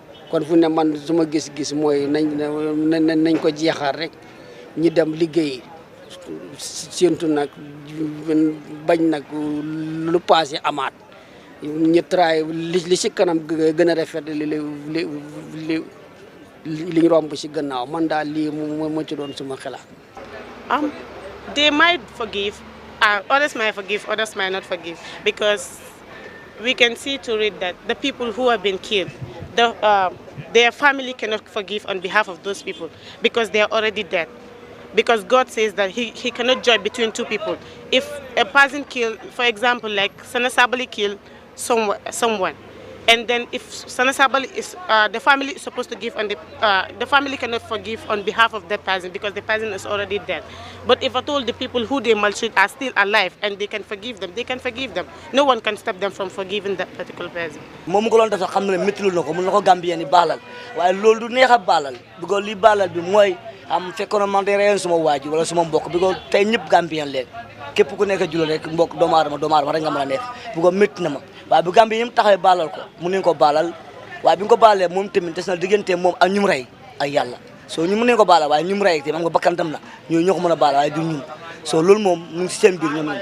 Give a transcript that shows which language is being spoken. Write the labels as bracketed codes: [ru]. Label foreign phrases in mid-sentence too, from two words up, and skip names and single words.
[wo] kon fu ne man suma gis-gis mooy nañ ko jeexal rek ñi dem liggéey séentu nag bañ nag lu passé amaat ñu tray li si kanam gën a rafet li ñu romb si gannaaw man daal lii moo ci doon suma xalaat. [en] They might forgive, others might forgive, others might not forgive, because we can see to read that the people who have been killed, their family cannot forgive on behalf of those people because they are already dead. Because God says that he cannot judge between two people. If a person killed, for example, like Sana Sabali killed someone, And then if Sanasabali is, the family is supposed to give on the family cannot forgive on behalf of that person because the person is already dead. But if at all the people who they maltreat are still alive and they can forgive them, they can forgive them. No one can stop them from forgiving that particular person. [wo] Moom ko doon def sax xam na ne métti lu na ko mun na ko Gambien yi baalal waaye loolu du neex a baalal because li baalal bi mooy am fekkoon man de reyoon suma waajur wala suma mbokk because tey ñëpp Gambien leen képp ku nekk jullit rek mbokk doomu aadama rek nga mën a nekk because métti na ma waaye bu Gambien yëpp taxawee baalal ko mun nañu ko baalal waaye bi nga ko baalee moom tamit des na diggante moom ak ñu mu rey ak yàlla soo ñu mën nañu ko baalal waaye ñu mu rey tamit am nga bakkantam na ñoo ko mën a baalal waaye du ñun so loolu moom mu ngi si seen biir ñoom